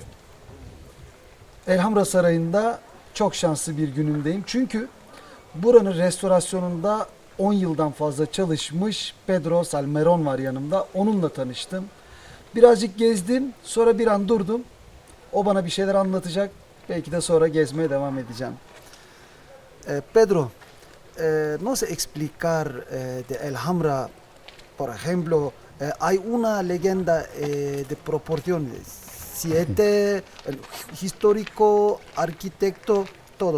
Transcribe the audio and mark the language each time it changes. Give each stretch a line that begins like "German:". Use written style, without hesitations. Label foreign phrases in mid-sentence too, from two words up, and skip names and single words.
Turkish: Elhamra Sarayı'nda çok şanslı bir günümdeyim. Çünkü buranın restorasyonunda 10 yıldan fazla çalışmış Pedro Salmeron var yanımda. Onunla tanıştım. Birazcık gezdim, sonra bir an durdum. O bana bir şeyler anlatacak. Belki de sonra gezmeye devam edeceğim.
Spanish: Pedro, no sé explicar de Alhambra, por ejemplo, hay una leyenda de proporciones, siete, histórico, arquitecto, todo.